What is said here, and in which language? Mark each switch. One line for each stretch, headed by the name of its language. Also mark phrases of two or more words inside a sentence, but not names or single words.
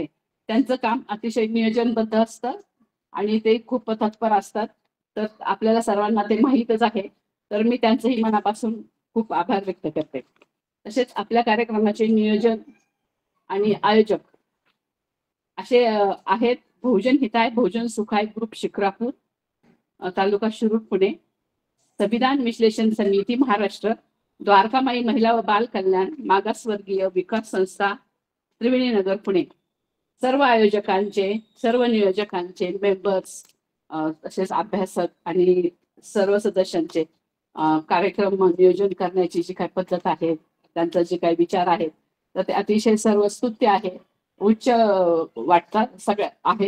Marathi: त्यांचं काम अतिशय नियोजनबद्ध असतं आणि ते खूप तत्पर असतात. तर आपल्याला सर्वांना ते माहीतच आहे. तर मी त्यांचंही मनापासून खूप आभार व्यक्त करते. तसेच आपल्या कार्यक्रमाचे नियोजन आणि आयोजक असे आहेत बहुजन हिताय बहुजन सुखाय ग्रुप शिक्रापूर, तालुका शिरूर, पुणे, संविधान विश्लेषण समिती महाराष्ट्र, द्वारकामाई महिला व बाल कल्याण मागासवर्गीय विकास संस्था, त्रिवेणीनगर, पुणे. सर्व आयोजकांचे, सर्व नियोजकांचे, मेंबर्स, तसेच अभ्यासक आणि सर्व सदस्यांचे कार्यक्रम नियोजन करण्याची जी काही पद्धत आहे, त्यांचा जे काही विचार आहेत, तर ते अतिशय सर्वस्तुत्य आहे, उच्च वाटतात सगळ्या आहेत.